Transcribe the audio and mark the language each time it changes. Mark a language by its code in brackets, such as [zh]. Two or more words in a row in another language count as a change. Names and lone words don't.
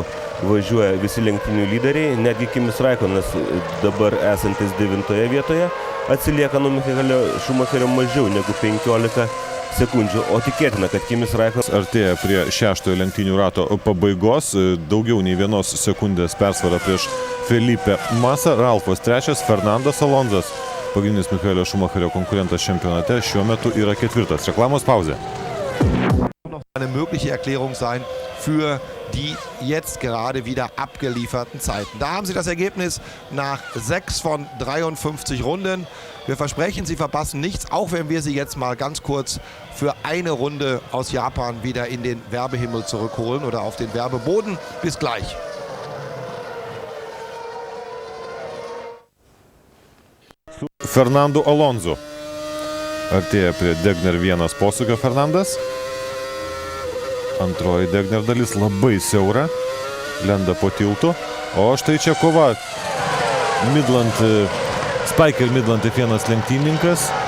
[lt] Važiuoja visi lenktynių lyderiai, netgi Kimis Raikonas dabar esantis 9 vietoje atsilieka nuo Michaelio Schumacherio mažiau negu 15 sekundžių, o tikėtina, kad Kimis Raikonas artėja prie 6 lenktynių rato pabaigos, daugiau nei 1 sekundės persvara prieš Felipe Massa, Ralfas 3, Fernandas Alonsas, pagrindinis Michaelio Schumacherio konkurentas čempionate, šiuo metu yra 4. Reklamos pauzė. [de] Eine mögliche Erklärung sein für die jetzt gerade wieder abgelieferten Zeiten. Da haben Sie das Ergebnis nach 6 von 53 Runden. Wir versprechen, Sie verpassen nichts, auch wenn wir Sie jetzt mal ganz kurz für eine Runde aus Japan wieder in den Werbehimmel zurückholen oder auf den Werbeboden. Bis gleich. Fernando Alonso. [lt] Artėja prie Degner 1 posūkio Fernandas. Antroji Degner dalis labai siaura, lenda po tiltu, o štai čia kova Spiker Midland F1 lenktyninkas.